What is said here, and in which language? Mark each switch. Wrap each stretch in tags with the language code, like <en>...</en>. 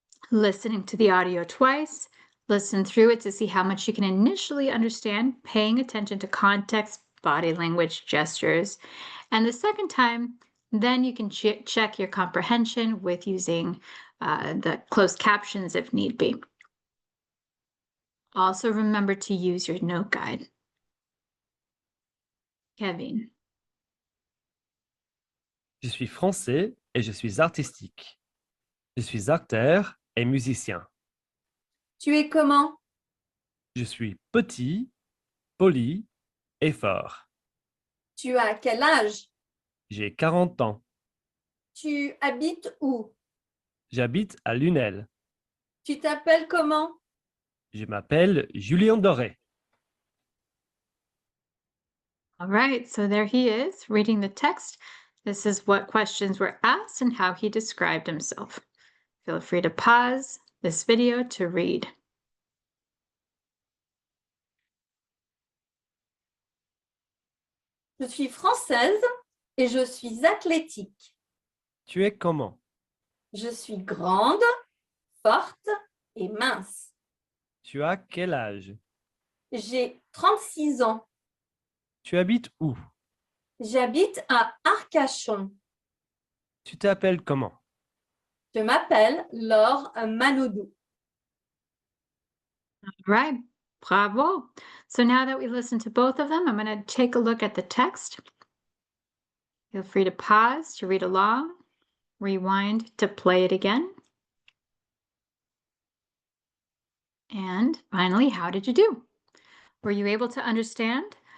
<en>Listening to the audio twice. Listen through it to see how much you can initially understand, paying attention to context, body language, gestures. And the second time, then you can check your comprehension with using the closed captions if need be. Also remember to use your note guide. Kevin.</en> <fr>Je suis français et je suis artistique. Je suis acteur et musicien. Tu es comment? Je suis petit, poli et fort. Tu as quel âge? J'ai 40 ans. Tu habites où? J'habite à Lunel. Tu t'appelles comment? Je m'appelle Julien Doré.</fr> <en>All right, so there he is reading the text. This is what questions were asked and how he described himself. Feel free to pause this video to read.</en> <fr>Je suis française et je suis athlétique. Tu es comment? Je suis grande, forte et mince. Tu as quel âge? J'ai 36 ans. Tu habites où? J'habite à Arcachon. Tu t'appelles comment? Je m'appelle Laure Manodou.</fr> <en>All right, bravo. So now that we listened to both of them, I'm going to take a look at the text. Feel free to pause to read along, rewind to play it again. And finally, how did you do? Were you able to understand?</en>